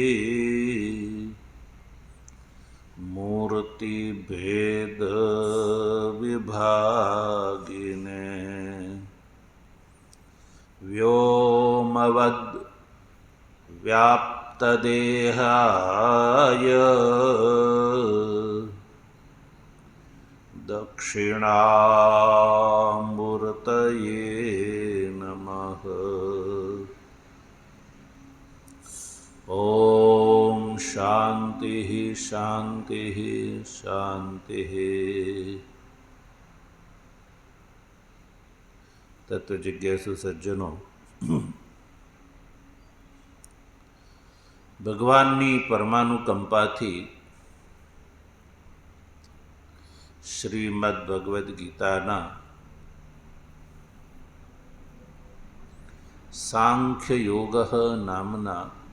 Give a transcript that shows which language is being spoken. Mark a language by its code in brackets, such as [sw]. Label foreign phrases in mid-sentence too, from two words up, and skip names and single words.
[sa] मूर्तिभेदविभागिने व्योमवद् व्याप्तदेहाय दक्षिणामूर्तये नमः। ॐ शान्तिः शान्तिः शान्तिः। [hi] तत्वजिज्ञासु सज्जनों, [gu] ભગવાનની પરમાનુકંપાથી શ્રીમદ ભગવદ્ ગીતાના સાંખ્ય યોગ નામના